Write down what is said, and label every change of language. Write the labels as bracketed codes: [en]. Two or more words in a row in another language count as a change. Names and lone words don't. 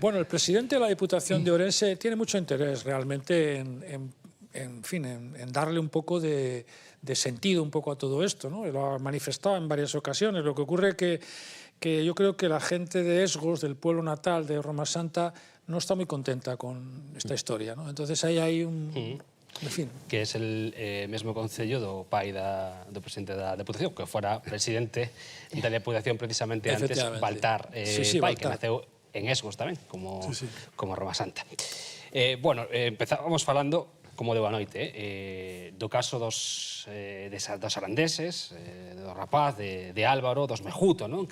[es] Bueno, el presidente de la Diputación de Ourense tiene mucho interés realmente en darle un poco de sentido un poco a todo esto, ¿no? Lo ha manifestado en varias ocasiones. Lo que ocurre que yo creo que la gente de Esgos, del pueblo natal de Roma Santa, no está muy contenta con esta historia, ¿no? Entonces ahí hay un... En fin. [gl] Que es el mesmo concello do pai do presidente da Deputación, que fora presidente da Deputación precisamente antes, Baltar Pai, que naceu en Esgos tamén, como Roma Santa. Bueno, empezábamos falando, como de boa noite, do caso dos arandeses, do rapaz, de Álvaro, dos Mejuto, non?